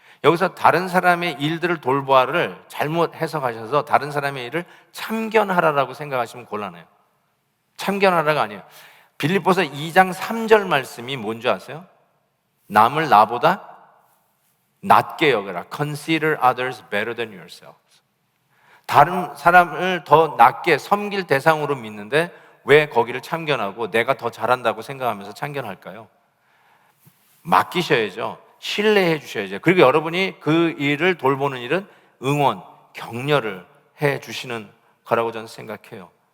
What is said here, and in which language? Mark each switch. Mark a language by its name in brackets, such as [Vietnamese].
[Korean] 여기서 다른 사람의 일들을 돌보아를 잘못 해석하셔서 다른 사람의 일을 참견하라라고 생각하시면 곤란해요. 참견하라가 아니에요. 빌립보서 2장 3절 말씀이 뭔지 아세요? 남을 나보다 낮게 여겨라. [English] Consider others better than yourself. [Korean] 다른 사람을 더 낮게 섬길 대상으로 믿는데 왜 거기를 참견하고 내가 더 잘한다고 생각하면서 참견할까요? 맡기셔야죠. 신뢰해 주셔야죠. 그리고 여러분이 그 일을 돌보는 일은 응원, 격려를 해 주시는 거라고 저는 생각해요.